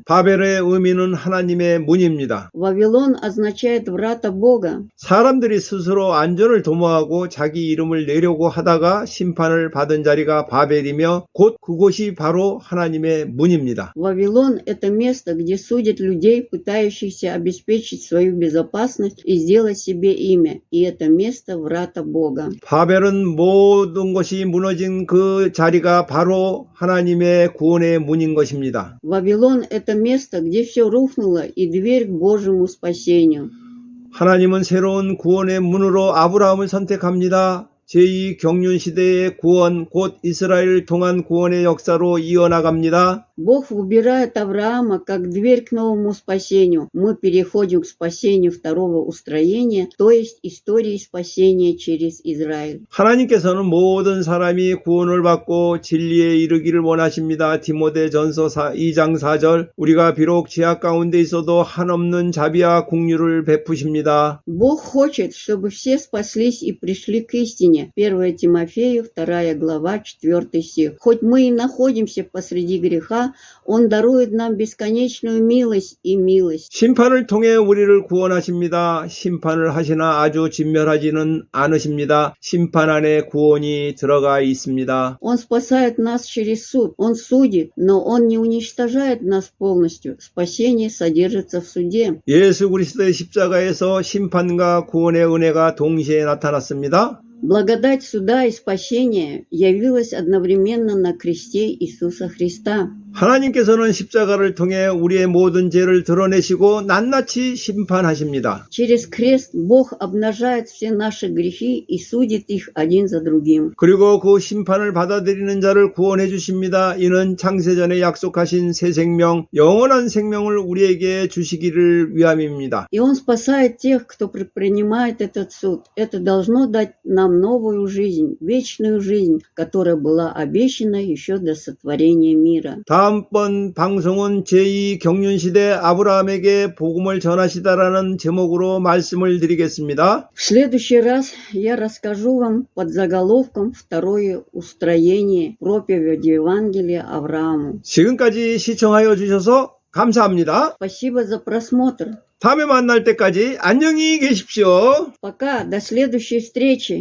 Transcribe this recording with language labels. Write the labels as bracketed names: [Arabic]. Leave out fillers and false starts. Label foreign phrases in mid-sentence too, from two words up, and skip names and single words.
[Korean] 바벨의 의미는 하나님의 문입니다. [Russian] Вавилон означает врата Бога. [Korean] 사람들이 스스로 안전을 도모하고 자기 이름을 내려고 하다가 심판을 받은 자리가 바벨이며 곧 그곳이 바로 하나님의 문입니다. [Russian] Вавилон – это место, где судят людей, пытающихся обеспечить свою безопасность и сделать себе имя. И это место – врата Бога. [Korean] 바벨은 모든 것이 무너진 그 자리가 바로 하나님의 구원의 문인 것입니다. [Russian] Вавилон – это место, где все рухнуло и дверь к Божьему спасению. [Korean] 하나님은 새로운 구원의 문으로 아브라함을 선택합니다. 제2경륜시대의 구원, 곧 이스라엘 통한 구원의 역사로 이어나갑니다. [Russian] Бог выбирает Авраама как дверь к новому спасению. Мы переходим к спасению второго устроения, то есть истории спасения через Израиль. [Korean] 하나님께서는 모든 사람이 구원을 받고 진리에 이르기를 원하십니다. 디모데전서 2장 4절. 우리가 비록 죄악 가운데 있어도 한없는 자비와 긍휼을 베푸십니다. [Russian] Бог хочет, чтобы все спаслись и пришли к истине. 1 Тимофею, 2 глава, 4 стих. Хоть мы и находимся посреди греха, Христа, Он дарует нам бесконечную милость и милость. [Korean] 심판을 통해 우리를 구원하십니다. 심판을 하시나 아주 진멸하지는 않으십니다. 심판 안에 구원이 들어가 있습니다. [Russian] Он спасает нас через суд, Он судит, но Он не уничтожает нас полностью. Спасение содержится в суде. [Korean] 예수 그리스도의 십자가에서 심판과 구원의 은혜가 동시에 나타났습니다. [Russian] Благодать суда и спасения явилась одновременно на кресте Иисуса Христа. [Korean] 하나님께서는 십자가를 통해 우리의 모든 죄를 드러내시고 낱낱이 심판하십니다. Через крест Бог обнажает все наши грехи и судит их один за другим. 그리고 그 심판을 받아들이는 자를 구원해 주십니다. 이는 창세전에 약속하신 새 생명, 영원한 생명을 우리에게 주시기를 위함입니다. [Russian] И Он спасает тех, кто принимает этот суд. Это должно дать нам новую жизнь, вечную жизнь, которая была обещана еще до сотворения мира. [Korean] 다음번 방송은 제2경륜시대 아브라함에게 복음을 전하시다라는 제목으로 말씀을 드리겠습니다. [Russian] В следующий раз я расскажу вам под заголовком «Второе устроение проповеди Евангелия Аврааму». [Korean] 지금까지 시청하여 주셔서 감사합니다. [Russian] Спасибо за просмотр. [Korean] 다음에 만날 때까지 안녕히 계십시오. [Russian] Пока, до следующей встречи.